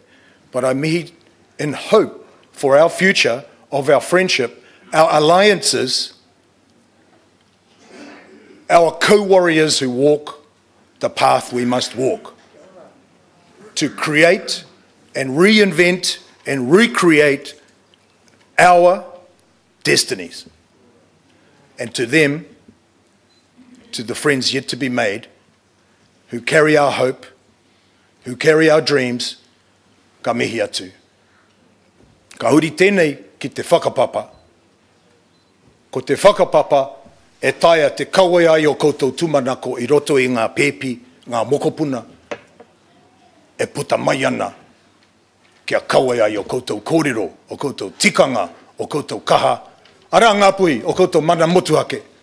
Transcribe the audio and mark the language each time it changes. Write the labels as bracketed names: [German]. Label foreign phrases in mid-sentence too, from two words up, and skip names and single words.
[English] But I mihi in hope for our future of our friendship, our alliances, our co-warriors who walk, the path we must walk to create and reinvent and recreate our destinies. And to them, to the friends yet to be made, who carry our hope, who carry our dreams, [Māori] ka mihi atu. Ka huri tēnei ki te whakapapa. Ko te whakapapa e taia te kawe ai o koutou tumanako I roto I ngā pēpi, ngā mokopuna, e puta mai ana kia kawe ai o koutou kōrero, o koutou tikanga, o koutou kaha, ara ngā pui, o koutou mana motuake.